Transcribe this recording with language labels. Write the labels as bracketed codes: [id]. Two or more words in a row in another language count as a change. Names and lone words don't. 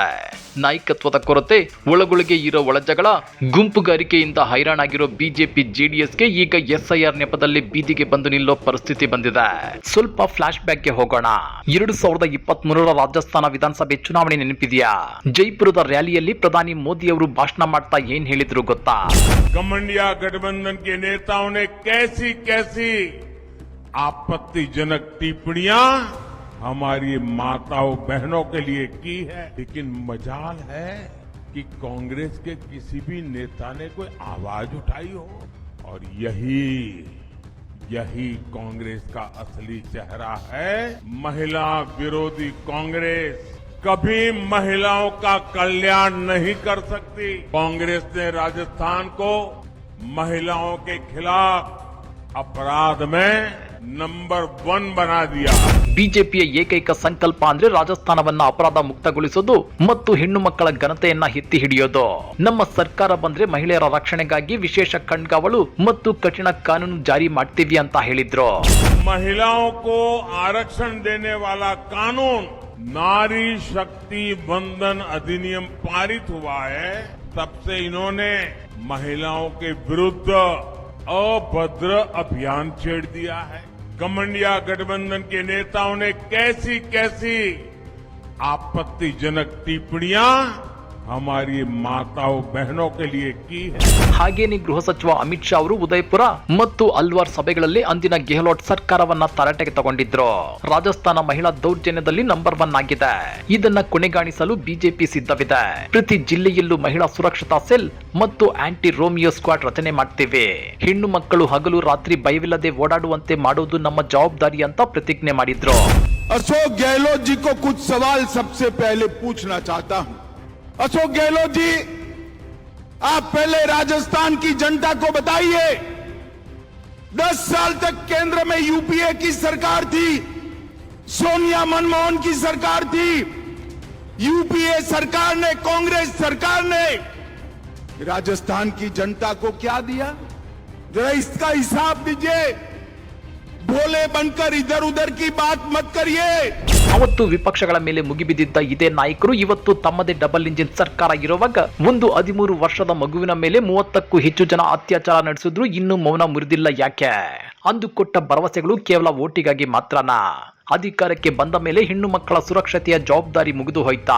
[kn] ನಾಯಕತ್ವದ ಕೊರತೆ, ಒಳಗೊಳಗೆ ಇರೋ ಒಳಜಗಳ, ಗುಂಪುಗಾರಿಕೆಯಿಂದ ಹೈರಾಣಾಗಿರೋ ಬಿಜೆಪಿ ಜೆಡಿಎಸ್ಗೆ ಈಗ ಎಸ್ಐಆರ್ ನೆಪದಲ್ಲಿ ಬೀದಿಗೆ ಬಂದು ನಿಲ್ಲೋ ಪರಿಸ್ಥಿತಿ ಬಂದಿದೆ. ಸ್ವಲ್ಪ ಫ್ಲಾಶ್ ಬ್ಯಾಕ್ಗೆ ಹೋಗೋಣ. 2023 ರಾಜಸ್ಥಾನ ವಿಧಾನಸಭೆ ಚುನಾವಣೆ ನೆನಪಿದೆಯಾ? ಜೈಪುರದ ರ್ಯಾಲಿಯಲ್ಲಿ ಪ್ರಧಾನಿ ಮೋದಿ ಅವರು ಭಾಷಣ ಮಾಡ್ತಾ ಏನ್ ಹೇಳಿದ್ರು ಗೊತ್ತಾ? [hi] गठबंधन गठबंधन के नेताओं ने कैसी कैसी आपत्तिजनक टिप्पणियां हमारी माताओं बहनों के लिए की है, लेकिन मजाल है कि कांग्रेस के किसी भी नेता ने कोई आवाज उठाई हो। और यही कांग्रेस का असली चेहरा है। महिला विरोधी कांग्रेस कभी महिलाओं का कल्याण नहीं कर सकती। कांग्रेस ने राजस्थान को महिलाओं के खिलाफ अपराध में नंबर 1 बना दिया। [kn] ಬಿಜೆಪಿಯ ಏಕೈಕ ಸಂಕಲ್ಪ ಅಂದ್ರೆ ರಾಜಸ್ಥಾನವನ್ನ ಅಪರಾಧ ಮುಕ್ತಗೊಳಿಸೋದು ಮತ್ತು ಹೆಣ್ಣು ಮಕ್ಕಳ ಘನತೆಯನ್ನ ಎತ್ತಿ ಹಿಡಿಯೋದು. ನಮ್ಮ ಸರ್ಕಾರ ಬಂದ್ರೆ ಮಹಿಳೆಯರ ರಕ್ಷಣೆಗಾಗಿ ವಿಶೇಷ ಕಣ್ಗಾವಲು ಮತ್ತು ಕಠಿಣ ಕಾನೂನು ಜಾರಿ ಮಾಡ್ತೀವಿ ಅಂತ ಹೇಳಿದ್ರು. [hi] महिलाओं को आरक्षण देने वाला कानून नारी शक्ति वंदन अधिनियम पारित हुआ है, तब से इन्होंने महिलाओं के विरुद्ध अभद्र अभियान छेड़ दिया है। कमंडिया गठबंधन के नेताओं ने कैसी कैसी आपत्तिजनक टिप्पणियां हमारी माताओं बहनों के लिए की है। [kn] ಹಾಗೇನೆ ಗೃಹ ಸಚಿವ ಅಮಿತ್ ಶಾ ಅವರು ಉದಯಪುರ ಮತ್ತು ಅಲ್ವಾರ್ ಸಭೆಗಳಲ್ಲಿ ಅಂದಿನ ಗೆಹ್ಲೋಟ್ ಸರ್ಕಾರವನ್ನ ತರಾಟೆಗೆ ತಗೊಂಡಿದ್ರು. ರಾಜಸ್ಥಾನ ಮಹಿಳಾ ದೌರ್ಜನ್ಯದಲ್ಲಿ ನಂಬರ್ 1 ಆಗಿದೆ. ಇದನ್ನ ಕೊನೆಗಾಣಿಸಲು ಬಿಜೆಪಿ ಸಿದ್ಧವಿದೆ. ಪ್ರತಿ ಜಿಲ್ಲೆಯಲ್ಲೂ ಮಹಿಳಾ ಸುರಕ್ಷತಾ ಸೆಲ್ ಮತ್ತು [en] anti Romeo squad [kn] ರಚನೆ ಮಾಡ್ತೇವೆ. ಹೆಣ್ಣು ಮಕ್ಕಳು ಹಗಲು ರಾತ್ರಿ ಭಯವಿಲ್ಲದೆ ಓಡಾಡುವಂತೆ ಮಾಡೋದು ನಮ್ಮ ಜವಾಬ್ದಾರಿ ಅಂತ ಪ್ರತಿಜ್ಞೆ ಮಾಡಿದ್ರು. [hi] अशोक गहलोत जी को कुछ सवाल सबसे पहले पूछना चाहता हूं। अशोक गहलोत जी, आप पहले राजस्थान की जनता को बताइए, 10 साल तक केंद्र में यूपीए की सरकार थी, सोनिया मनमोहन की सरकार थी, यूपीए सरकार ने, कांग्रेस सरकार ने राजस्थान की जनता को क्या दिया? जरा इसका हिसाब दीजिए। भोले बनकर इधर उधर की बात मत करिए। [kn] ಅವತ್ತು ವಿಪಕ್ಷಗಳ ಮೇಲೆ ಮುಗಿಬಿದ್ದಿದ್ದ ಇದೇ ನಾಯಕರು ಇವತ್ತು ತಮ್ಮದೇ [en] double engine [kn] ಸರ್ಕಾರ ಇರುವಾಗ ಒಂದು 13 ವರ್ಷದ ಮಗುವಿನ ಮೇಲೆ 30ಕ್ಕೂ ಹೆಚ್ಚು ಜನ ಅತ್ಯಾಚಾರ ನಡೆಸಿದ್ರು ಇನ್ನೂ ಮೌನ ಮುರಿದಿಲ್ಲ ಯಾಕೆ? ಅಂದು ಕೊಟ್ಟ ಭರವಸೆಗಳು ಕೇವಲ ಓಟಿಗಾಗಿ ಮಾತ್ರನಾ? ಅಧಿಕಾರಕ್ಕೆ ಬಂದ ಮೇಲೆ ಹೆಣ್ಣು ಮಕ್ಕಳ ಸುರಕ್ಷತೆಯ ಜವಾಬ್ದಾರಿ ಮುಗಿದು ಹೋಯ್ತಾ?